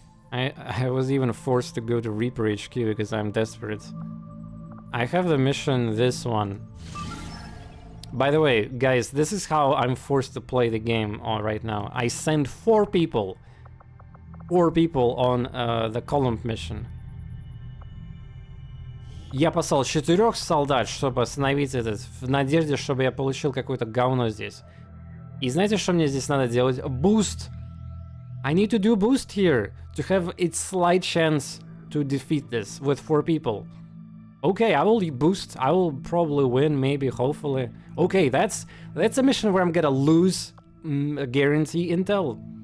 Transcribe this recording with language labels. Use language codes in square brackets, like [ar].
[en] I was even forced to go to Reaper HQ because I'm desperate. I have the mission, this one. By the way, guys, this is how I'm forced to play the game on right now. I send 4 people on the column mission. [ru] Я послал 4 солдат, чтобы остановить этот, в надежде, чтобы я получил какое-то говно здесь. И знаете, что мне здесь надо делать? [en] Boost! I need to do boost here, to have its slight chance to defeat this with 4 people. Okay, I will boost, I will probably win, maybe, hopefully. Okay, that's a mission where I'm gonna lose guarantee intel.